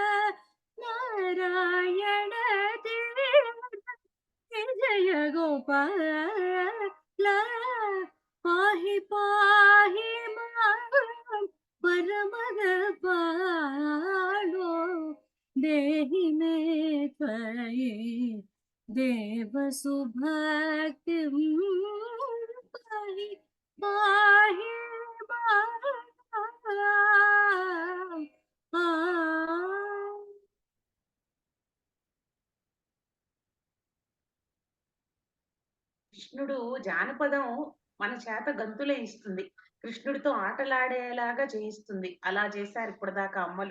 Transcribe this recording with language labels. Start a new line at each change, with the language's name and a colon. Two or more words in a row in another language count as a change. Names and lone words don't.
Sanskrit: नारायण तीर्थ विजय गोपाल पाहि पाहि मां परम पालो देहि मे त्वयि देव सुभक्ति पाहि पाहि
Telugu: కృష్ణుడు జానపదం మన చేత గంతులే ఇస్తుంది. కృష్ణుడితో ఆటలాడేలాగా చేయిస్తుంది. అలా చేశారు ఇప్పటిదాకా అమ్మలు.